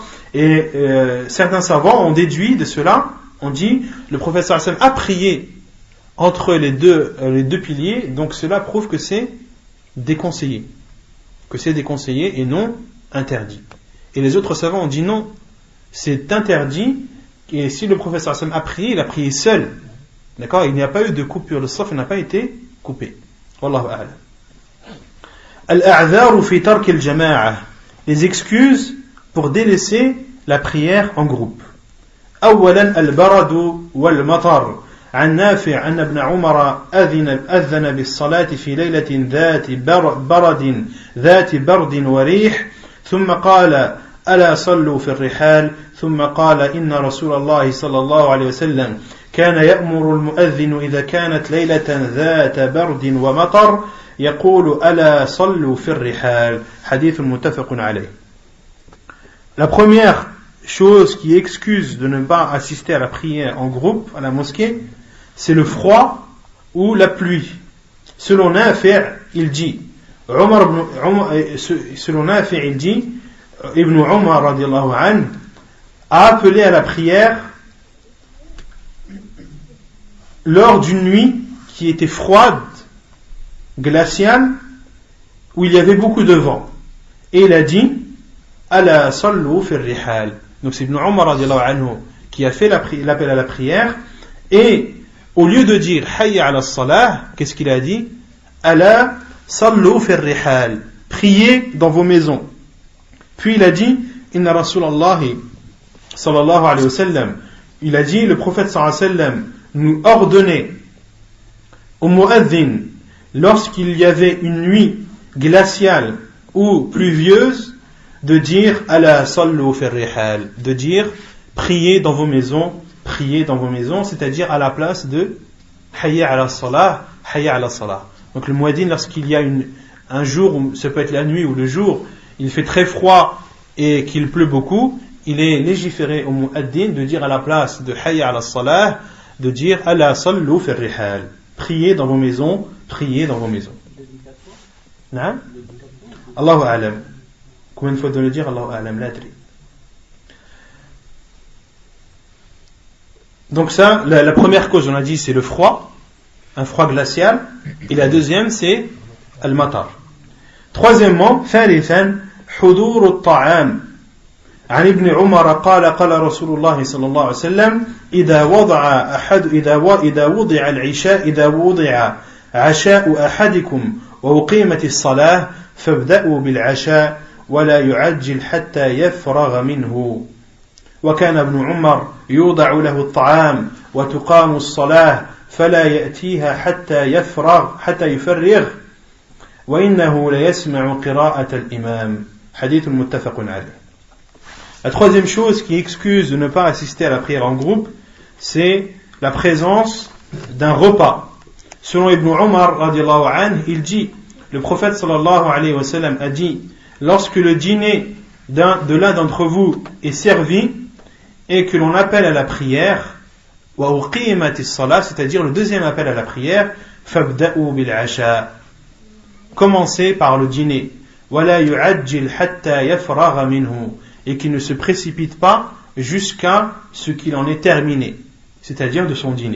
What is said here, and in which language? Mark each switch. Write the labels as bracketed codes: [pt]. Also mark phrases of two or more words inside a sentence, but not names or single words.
[fr] Et certains savants ont déduit de cela, on dit, le prophète [ar] صلى الله عليه وسلم [fr] a prié entre les deux piliers, donc cela prouve que c'est déconseillé. Que c'est déconseillé et non interdit. Et les autres savants ont dit non, c'est interdit, et si le prophète [ar] صلى الله عليه وسلم [fr] a prié, il a prié seul. D'accord? Il n'y a pas eu de coupure, le saf n'a pas été coupé. [ar] والله أعلم. الأعذار في ترك الجماعة. [fr] Les excuses pour délaisser la prière en groupe. [ar] أولا البرد والمطر. عن نافع أن ابن عمر أذن بالصلاة في ليلة ذات برد وريح ثم قال ألا صلوا في الرحال ثم قال إن رسول الله صلى الله عليه وسلم كان يأمر المؤذن إذا كانت ليلة ذات برد ومطر يقول ألا صلوا في الرحال. حديث متفق عليه. [fr] La première chose qui excuse de ne pas assister à la prière en groupe à la mosquée, c'est le froid ou la pluie. Selon Nafi', il dit, Ibn Umar [ar] رضي الله عنه [fr] a appelé à la prière lors d'une nuit qui était froide, glaciale, où il y avait beaucoup de vent. Et il a dit, [ar] ألا صلوا في الرحال. [fr] Donc c'est Ibn Umar [ar] رضي الله عنه [fr] qui a fait l'appel à la prière, et au lieu de dire [ar] حي على الصلاة, [fr] qu'est-ce qu'il a dit? [ar] ألا صلوا في الرحال. [fr] Priez dans vos maisons. Puis il a dit, [ar] إن رسول الله صلى الله عليه وسلم, [fr] il a dit, le prophète [ar] صلى الله عليه وسلم [fr] nous ordonnait au mu'adhin, lorsqu'il y avait une nuit glaciale ou pluvieuse, de dire [ar] ألا صلوا في الرحال, [fr] de dire priez dans vos maisons, c'est-à-dire à la place de [ar] حي على الصلاة, حي على الصلاة. [fr] Donc le muadhin, lorsqu'il y a un jour, ça peut être la nuit ou le jour, il fait très froid et qu'il pleut beaucoup, il est légiféré au muadhin de dire à la place de [ar] حي على الصلاة, [fr] de dire [ar] ألا صلوا في الرحال, [fr] priez dans vos maisons, priez dans vos maisons. [ar] نعم؟ الله أعلم. [fr] Combien de fois de le dire? [ar] الله أعلم، لا أدري. [fr] Donc ça, la première cause, on a dit, c'est le froid, un froid glacial, et la deuxième, c'est al-matar. [ar] Troisièmement, ثالثا حضور الطعام. عن ابن عمر قال قال رسول الله صلى الله عليه وسلم إذا وضع عشاء أحدكم وأقيمت الصلاة فابدأوا بالعشاء ولا يعجل حتى يفرغ منه. وكان ابن عمر يوضع له الطعام وتقام الصلاة فلا يأتيها حتى يفرغ وإنه ليسمع قراءة الإمام. حديث متفق عليه. [fr] La troisième chose qui excuse de ne pas assister à la prière en groupe, c'est la présence d'un repas. Selon Ibn Umar [ar] رضي الله عنه, [fr] il dit, le prophète [ar] صلى الله عليه وسلم [fr] a dit, lorsque le dîner de l'un d'entre vous est servi et que l'on appelle à la prière, [ar] وأقيمت الصلاة, [fr] c'est-à-dire le deuxième appel à la prière, [ar] فابدأوا بالعشاء, [fr] commencez par le dîner, [ar] ولا يعجل حتى يفرغ منه, [fr] et qu'il ne se précipite pas jusqu'à ce qu'il en ait terminé, c'est-à-dire de son dîner.